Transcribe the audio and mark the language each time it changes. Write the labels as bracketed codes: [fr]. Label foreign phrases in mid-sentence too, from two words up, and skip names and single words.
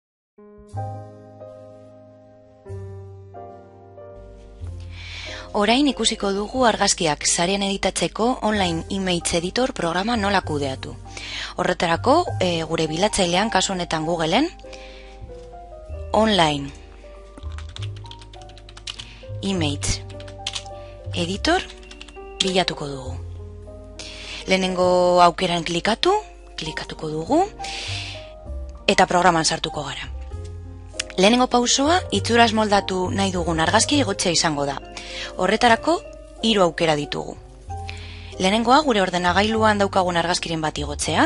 [eu] Orain ikusiko dugu argazkiak sarean editatzeko [en] online image editor [eu] programa nola kudeatu. Horretarako, gure bilatzailean, kasu honetan Googleen, [en] online image editor [eu] bilatuko dugu. Lehenengo aukeran klikatuko dugu, eta programan sartuko gara. Lehenengo pausoa, itxuraz moldatu nahi dugun argazki igotzea izango da. Horretarako, 3 aukera ditugu. Lehenengoa, gure ordenagailuan daukagun argazkiren bat igotzea.